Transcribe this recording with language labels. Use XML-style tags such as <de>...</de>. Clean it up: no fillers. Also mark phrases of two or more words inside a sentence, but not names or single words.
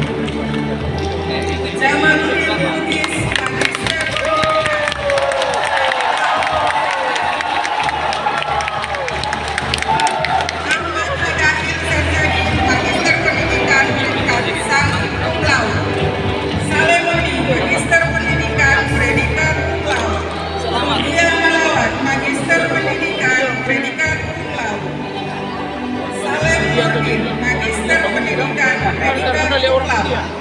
<id>Jamaluddin Lugis Magister Ahmad Hidayat Sarjani Magister Pendidikan predikat sangat</id> <la>cum laude.</la> <id>Salemoni Magister Pendidikan predikat</id> <la>cum laude.</la> <id>Dia Malawat Magister Pendidikan predikat</id> <la>cum laude.</la> <id>Salem Nurdin Magister Pendidikan predikat</id> <la>cum laude.</la>